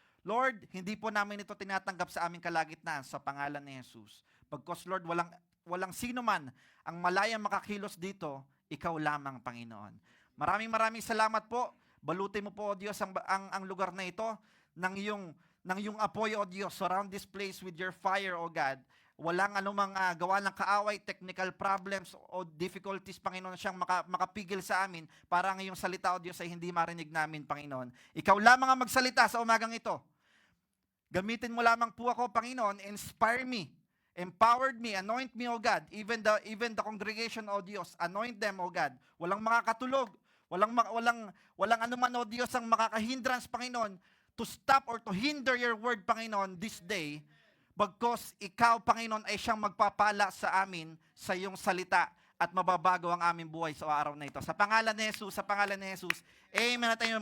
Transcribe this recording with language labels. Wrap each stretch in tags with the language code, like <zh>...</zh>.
<tl>Lord, hindi po namin ito tinatanggap sa aming kalagitnaan sa pangalan ni Jesus. Pagkos, Lord, walang sino man ang malayang makakilos dito, ikaw lamang, Panginoon. Maraming salamat po. Balutin mo po, O Diyos, ang lugar na ito ng iyong apoy, O Diyos.</tl> <en>Surround this place with your fire, O God.</en> <tl>Walang anumang gawa ng kaaway,</tl> <en>technical problems</en> <tl>o difficulties, Panginoon, siyang makapigil sa amin para ang iyong salita, O Diyos, ay hindi marinig namin, Panginoon. Ikaw lamang ang magsalita sa umagang ito. Gamitin mo lamang po ako, Panginoon.</tl> <en>Inspire me. Empowered me, anoint me, O God, even the congregation, O Diyos, anoint them, O God.</en> <tl>Walang makakatulog, walang anuman, O Diyos, ang makakahindrance, Panginoon,</tl> <en>to stop or to hinder your word,</en> <tl>Panginoon,</tl> <en>this day,</en> <tl>bagkos ikaw, Panginoon, ay siyang magpapala sa amin sa iyong salita at mababago ang aming buhay sa araw na ito. Sa pangalan ni Jesus, amen at amen.</tl>